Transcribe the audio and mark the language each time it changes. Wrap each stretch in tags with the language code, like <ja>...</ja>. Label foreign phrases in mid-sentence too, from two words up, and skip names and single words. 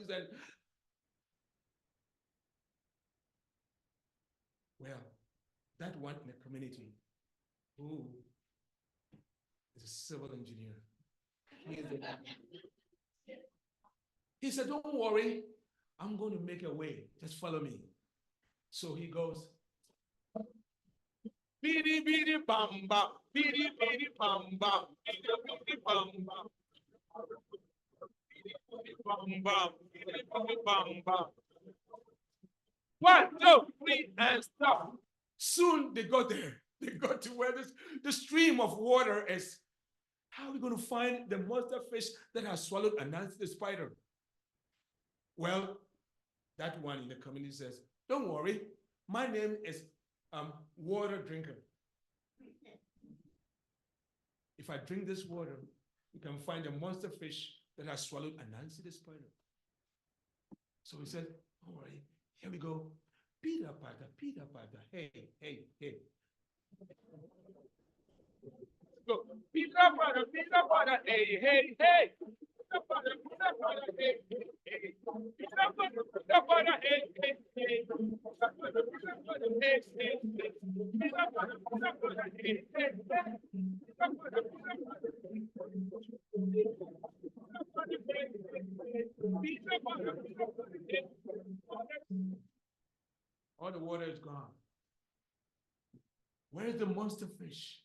<en>And well, that one in the community who is a civil engineer. He said, don't worry, I'm going to make a way. Just follow me. So he goes, beady, beady, bam, bam, beady, beady, bam, bam, beady, beady, bam, bam. Bam, bam, bam, bam. 1, 2, 3, and stop. Soon they got there. They got to where the stream of water is. How are we going to find the monster fish that has swallowed Anansi the spider? Well, that one in the community says, don't worry, my name is water drinker. If I drink this water, you can find a monster fish that has swallowed Anansi the spider. So he said, don't worry, here we go. Peter Pata, hey, hey, hey. Go. Peter Pata, hey, hey, hey. Peter Pata, hey, hey, hey. Peter Pata, hey, hey, hey. Peter Pata, hey, hey, hey. Peter Pata, hey, hey, hey. All the water is gone. Where is the monster fish?</en>